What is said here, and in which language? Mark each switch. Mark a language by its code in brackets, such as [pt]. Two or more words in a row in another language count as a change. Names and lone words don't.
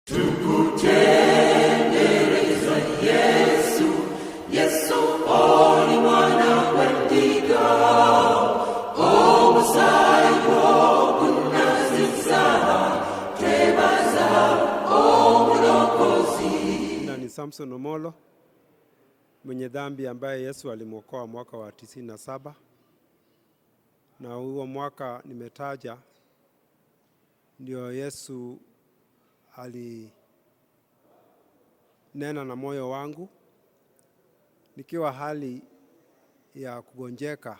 [lg] Tukutendereza Yesu, Yesu oli mwana wendiga, omusaigo gunaziza, twebaza omulokozi. [sw] Ni Samson Omolo, mwenye dhambi ambaye Yesu alimwokoa mwaka wa 97, na huo mwaka nimetaja ndio Yesu alinena na moyo wangu nikiwa hali ya kugonjeka.